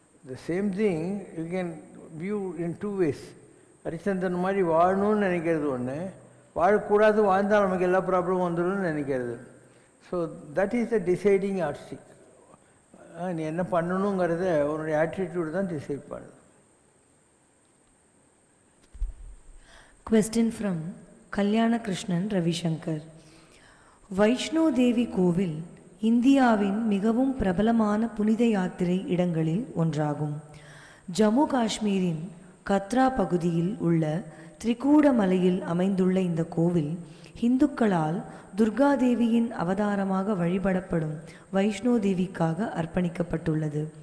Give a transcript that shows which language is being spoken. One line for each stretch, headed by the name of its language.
English: The same thing you can view in two ways.
Tamil: Harichandran மாதிரி வாழணும்னு நினைக்கிறது ஒன்று, வாழக்கூடாது, வாழ்ந்தால் நமக்கு எல்லா ப்ராப்ளமும் வந்துடும்னு நினைக்கிறது.
English: So that is the deciding artistic.
Tamil: நீ என்ன பண்ணணுங்கிறத உன்னுடைய ஆட்டிடியூடு தான் டிசைட் பண்ணுது.
English: Question from Kalyana Krishnan Ravishankar.
Tamil: Vaishno Devi கோவில் இந்தியாவின் மிகவும் பிரபலமான புனித யாத்திரை இடங்களில் ஒன்றாகும். ஜம்மு காஷ்மீரின் கத்ரா பகுதியில் உள்ள திரிகூடமலையில் அமைந்துள்ள இந்த கோவில் இந்துக்களால் துர்காதேவியின் அவதாரமாக வழிபடப்படும் வைஷ்ணோ தேவிக்காக அர்ப்பணிக்கப்பட்டுள்ளது.